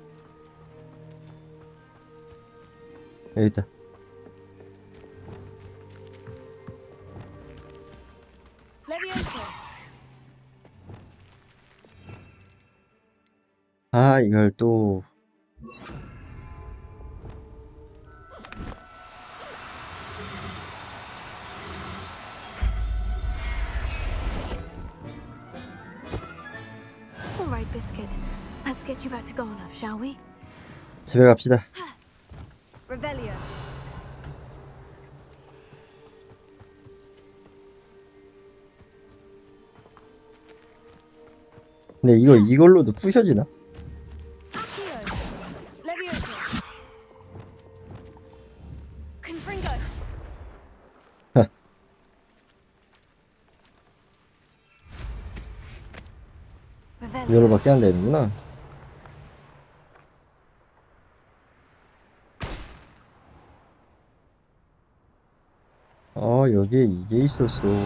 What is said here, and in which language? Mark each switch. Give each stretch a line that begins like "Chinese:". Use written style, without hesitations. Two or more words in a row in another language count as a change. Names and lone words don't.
Korean: 여기 있다.
Latin: Levioso.
Korean: 아, 이걸 또.
English: All right, Biscuit. Let's get you back to Garnoff, shall we?
Korean: 집에 갑시다.
Latin: Revelio.
Korean: 근데 이걸로도 부셔지나?
Latin: Levioso. Confringo.
Korean: 이걸로밖에 안 되는구나. 여기에 이게 있었어.